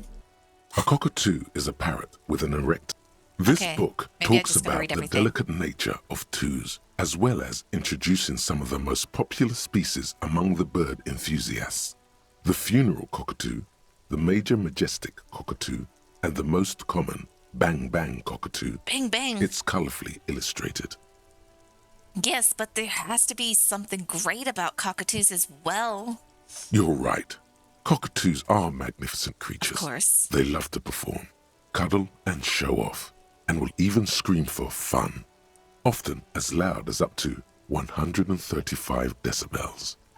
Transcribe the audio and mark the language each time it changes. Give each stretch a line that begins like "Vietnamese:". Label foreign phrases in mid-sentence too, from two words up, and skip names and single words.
English: A cockatoo is a parrot with an erect. This book talks about the delicate nature of twos, as well as introducing some of the most popular species among the bird enthusiasts. The funeral cockatoo, the major majestic cockatoo, and the most common bang bang cockatoo. Bang bang. It's colorfully illustrated. Yes, but there has to be something great about cockatoos as well. You're right. Cockatoos are magnificent creatures. Of course. They love to perform, cuddle and show off, and will even scream for fun, often as loud as up to 135 decibels.